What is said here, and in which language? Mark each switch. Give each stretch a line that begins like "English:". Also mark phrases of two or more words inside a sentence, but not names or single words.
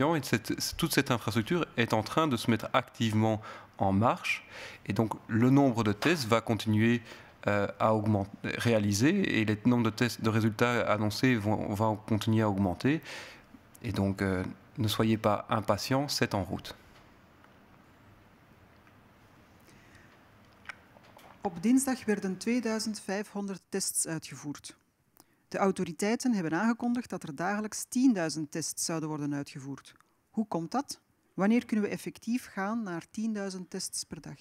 French: Et toute cette infrastructure est en train de se mettre activement en marche. Et donc le nombre de tests va continuer à augmenter, réaliser, et le nombre de tests, de résultats annoncés va continuer à augmenter. Et donc ne soyez pas impatients, c'est en route.
Dutch: Op dinsdag werden 2500 tests uitgevoerd. De autoriteiten hebben aangekondigd dat er dagelijks 10.000 tests zouden worden uitgevoerd. Hoe komt dat? Wanneer kunnen we effectief gaan naar 10.000 tests per dag?